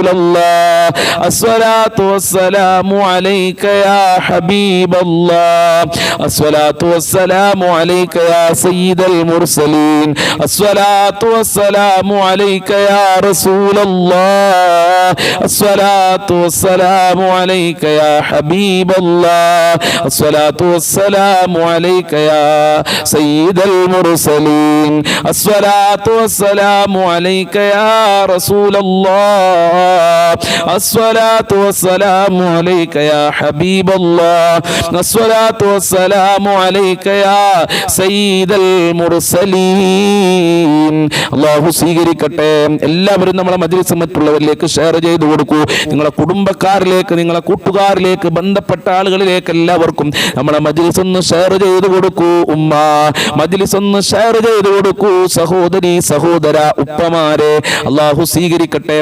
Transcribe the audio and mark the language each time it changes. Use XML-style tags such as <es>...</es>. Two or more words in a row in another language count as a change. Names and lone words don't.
<ar>الله، الصلاة والسلام عليك يا حبيب الله، الصلاة والسلام عليك يا سيد المرسلين، الصلاة والسلام عليك يا رسول الله، الصلاة والسلام عليك يا حبيب الله، الصلاة والسلام عليك يا سيد المرسلين، الصلاة والسلام عليك يا رسول الله، الصلاة والسلام عليك يا حبيب الله، الصلاة والسلام عليك يا سيد المرسلين.</ar> <ml>അല്ലാഹു സ്വീകരിക്കട്ടെ. എല്ലാവരും നമ്മളെ മജ്‌ലിസ് മറ്റുള്ളവരിലേക്ക് ഷെയർ ചെയ്തു കൊടുക്കൂ. നിങ്ങളെ കുടുംബക്കാരിലേക്ക്, നിങ്ങളെ കൂട്ടുകാരിലേക്ക്, ബന്ധപ്പെട്ട ആളുകളിലേക്ക് എല്ലാവർക്കും നമ്മളെ മജ്‌ലിസ് ഒന്ന് ഷെയർ ചെയ്തു കൊടുക്കൂ. ഉമ്മ മജ്‌ലിസ് ഒന്ന് ഷെയർ ചെയ്തു കൊടുക്കൂ. സഹോദരി സഹോദര ഉപ്പമാരെ അല്ലാഹു സ്വീകരിക്കട്ടെ.</ml>